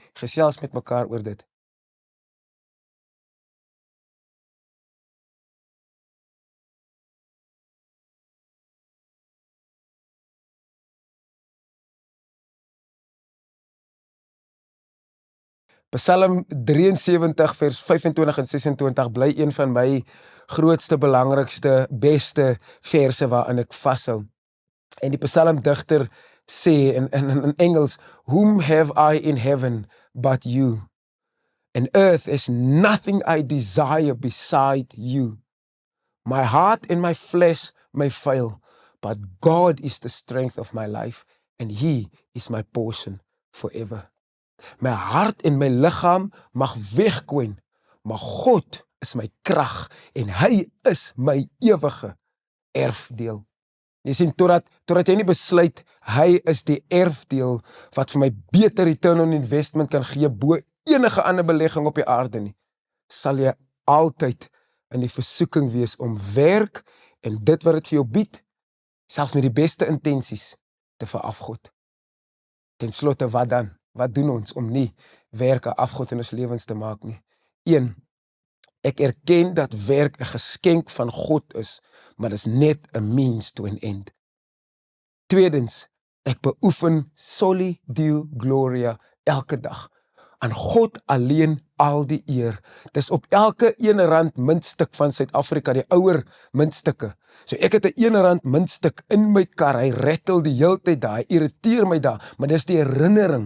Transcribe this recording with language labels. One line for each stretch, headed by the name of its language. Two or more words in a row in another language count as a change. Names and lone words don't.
Afrikaans: Gesels met mekaar oor dit. Psalm 73 vers 25 en 26 bly een van my grootste, belangrikste, beste verse waarin ek vashou. En die psalmdigter sê in Engels,
English: whom have I in heaven but you? And earth is nothing I desire beside you. My heart and my flesh may fail, but God is the strength of my life, and He is my portion forever.
Afrikaans: My hart en my liggaam mag wegkwyn, maar God is my krag en hy is my ewige erfdeel. Jy sien, totdat jy nie besluit, hy is die erfdeel wat vir my beter
English: return on investment
Afrikaans: kan gee bo enige ander belegging op die aarde nie, sal jy altyd in die versoeking wees om werk en dit wat dit vir jou bied, selfs met die beste intensies, te verafgod. Ten slotte, wat dan? Wat doen ons om nie werk 'n afgod in ons lewens te maak nie? 1. Ek erken dat werk 'n geskenk van God is, maar dit is net 'n
English: means to an end.
Afrikaans: Tweedens, ek beoefen
Latin: soli Deo gloria
Afrikaans: elke dag. Aan God alleen al die eer. Dis op elke R1 muntstuk van Suid-Afrika, die ouer muntstukke. So ek het 'n R1 muntstuk in my kar, hy rattel die heeltyd daar, hy irriteer my daar, maar dis die herinnering.